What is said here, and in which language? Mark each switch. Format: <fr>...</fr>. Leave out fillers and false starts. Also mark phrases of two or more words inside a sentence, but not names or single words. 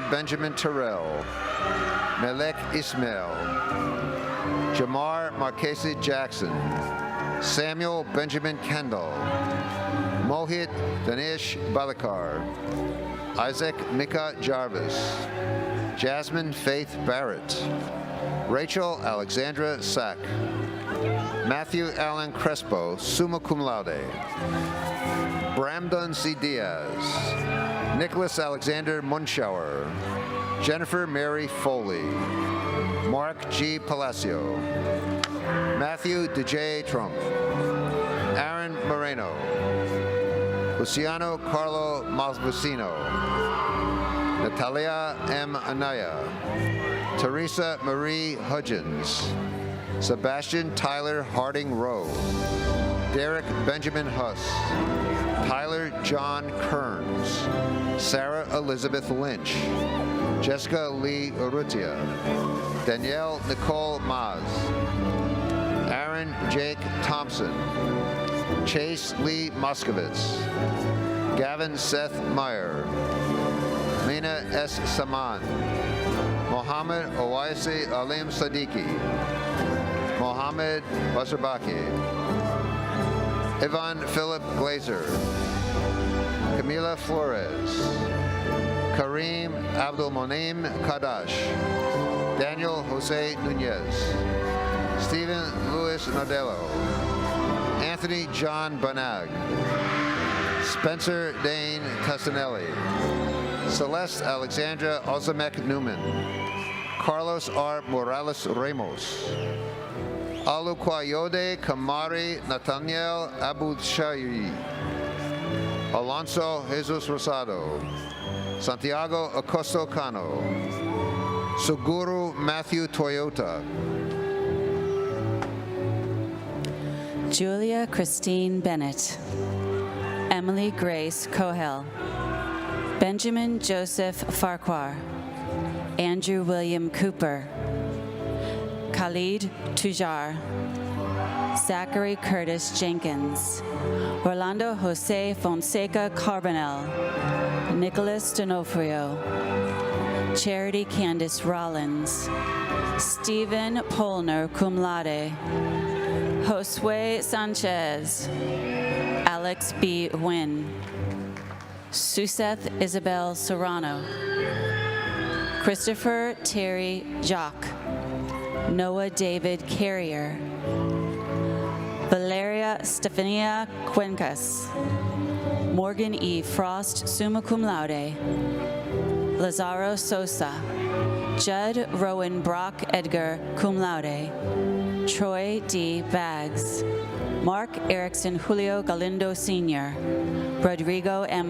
<en>Benjamin Terrell, Melek Ismail, Jamar Marquesi Jackson, Samuel Benjamin Kendall, Mohit Danish Balakar, Isaac Mika Jarvis, Jasmine Faith Barrett, Rachel Alexandra Sack, Matthew Allen Crespo,</en> <la>summa cum laude,</la> <en>Bramdon C. Diaz, Nicholas Alexander Munschauer, Jennifer Mary Foley, Mark G. Palacio, Matthew DJ Trump, Aaron Moreno, Luciano Carlo Malvicino, Natalia M. Anaya, Teresa Marie Hudgens, Sebastian Tyler Harding Rowe, Derek Benjamin Huss, Tyler John Kearns, Sarah Elizabeth Lynch, Jessica Lee Urrutia, Danielle Nicole Maz, Aaron Jake Thompson, Chase Lee Moskowitz, Gavin Seth Meyer, Mina S. Saman, Mohammed Owaisi Alim Siddiqui, Mohammed Basarbaki, Ivan Philip Glazer, Camila Flores, Kareem Abdulmonim Kadash, Daniel Jose Nunez, Stephen Louis Nardello, Anthony John Banag, Spencer Dane Castanelli, Celeste Alexandra Ozamek Newman, Carlos R. Morales Ramos, Aluquayode Kamari Nathaniel Abushayri, Alonso Jesus Rosado, Santiago Acosto Cano, Suguru Matthew Toyota, Julia Christine Bennett, Emily Grace Cohel, Benjamin Joseph Farquhar, Andrew William Cooper, Khalid Tujar, Zachary Curtis Jenkins, Orlando Jose Fonseca Carbonell, Nicholas D'Onofrio, Charity Candice Rollins, Stephen Polner</en> <la>cum laude,</la> <en>Josue Sanchez, Alex B. Nguyen, Suseth Isabel Serrano, Christopher Terry Jock, Noah David Carrier, Valeria Stefania Cuencas, Morgan E. Frost,</en> <la>summa cum laude,</la> <en>Lazaro Sosa, Judd Rowan Brock Edgar,</en> <la>cum laude,</la> <en>Troy D. Baggs, Mark Erickson Julio Galindo Sr., Rodrigo M.</en>